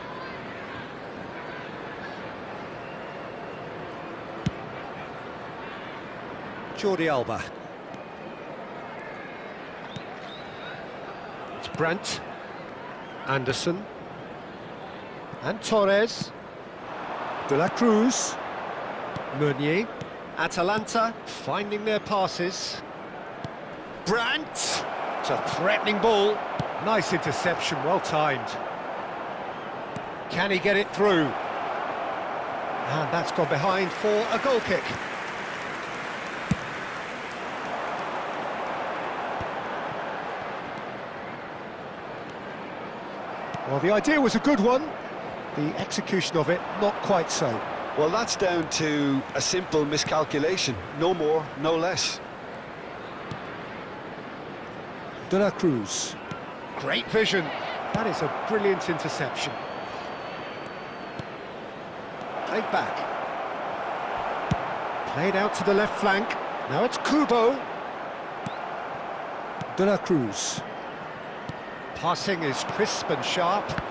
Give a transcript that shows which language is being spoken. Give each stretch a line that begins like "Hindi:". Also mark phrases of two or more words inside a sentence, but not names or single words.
English: Jordi Alba. It's Brandt. Anderson. And Torres. De la Cruz. Meunier. Atalanta finding their passes. Brandt. It's a threatening ball. Nice interception, well timed. Can he get it through? And that's gone behind for a goal kick. Well, the idea was a good one. The execution of it, not quite so. Well, that's down to a simple miscalculation. No more, no less. De la Cruz. Great vision. That is a brilliant interception. Played back. Played out to the left flank. Now it's Kubo. De la Cruz. Passing is crisp and sharp.